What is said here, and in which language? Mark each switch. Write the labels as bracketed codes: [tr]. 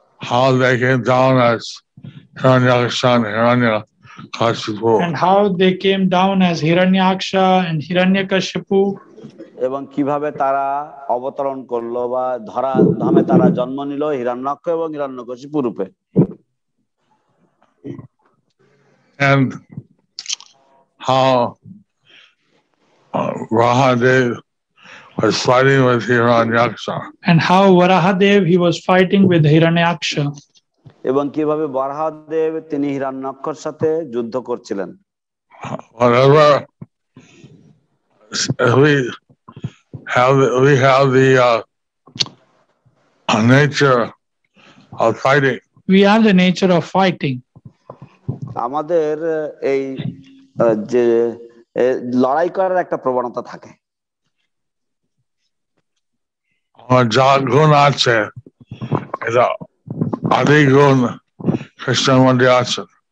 [en] How they came down as Hiranyaksha and Hiranyakashipu. And how they came down as Hiranyaksha and Hiranyakashipu. [bn] এবং কিভাবে তারা অবতরণ করলো বা ধরা ধামে তারা জন্ম নিল হিরণ্যাক্ষ এবং হিরণ্যকশিপু রূপে। [en] and how Rahadev was fighting with Hiranyaksha. And how Varahadev he was fighting with Hiranyaksha. [bn] এবং কিভাবে বরাহদেব তিনি হিরণ্যাক্ষর সাথে যুদ্ধ করছিলেন। [en] Whenever we have the nature of fighting. We have the nature of fighting. [bn] আমাদের এই যে লড়াই করার একটা প্রবণতা থাকে। যা গুণ আছে এটা আদি গুণ কৃষ্ণের মধ্যে আছে।